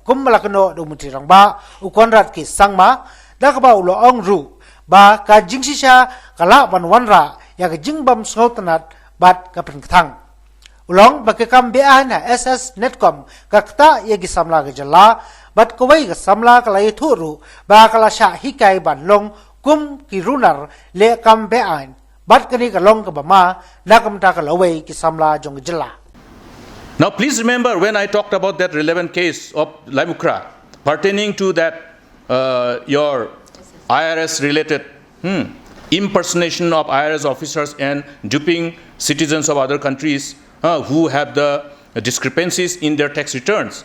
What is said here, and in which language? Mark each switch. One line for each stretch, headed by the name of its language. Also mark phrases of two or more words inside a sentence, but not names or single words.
Khasi: kummalakno dumutri rangba ukonrat ki sangma dakaba ulong ru ba ka jingsisha kala ban wanra yaga jingbam sngotanat bat kapin kthang ulong bakekam beaiñ na SS Netcom kakta yagi samla ga jylla bat kawai ga samla kala ythuru ba kala sha hikai ban long kum ki runar le kam beaiñ bat kani ka long ka bama nakam ta ka lawai ki samla jong jylla.
English: Now please remember when I talked about that relevant case of Lamukra pertaining to that your IRS related impersonation of IRS officers and duping citizens of other countries who have the discrepancies in their tax returns.